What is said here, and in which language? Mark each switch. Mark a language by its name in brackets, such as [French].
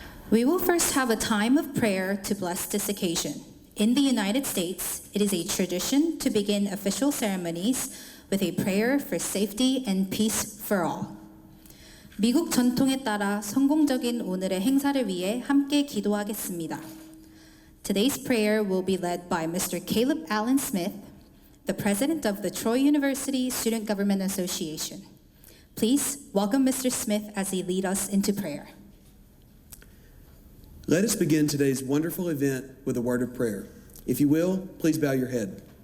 [English] We will first have a time of prayer to bless this occasion. In the United States, it is a tradition to begin official ceremonies with a prayer for safety and peace for all. [Korean] 미국 전통에 따라 성공적인 오늘의 행사를 위해 함께 기도하겠습니다. [English] Today's prayer will be led by Mr. Caleb Allen Smith, the president of the Troy University Student Government Association. Please welcome Mr. Smith as he leads us into prayer. Let us begin today's wonderful event with a word of prayer. If you will, please bow your head.